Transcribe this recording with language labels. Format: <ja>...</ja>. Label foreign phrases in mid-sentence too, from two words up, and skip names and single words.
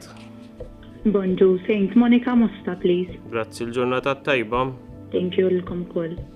<en>Bonġu, St. Monica Mosta, please.</en> <mt>Grazzi, il-ġurnata tajba.</mt> <en>Thank you,</en> <mt>l-kom kol.</mt>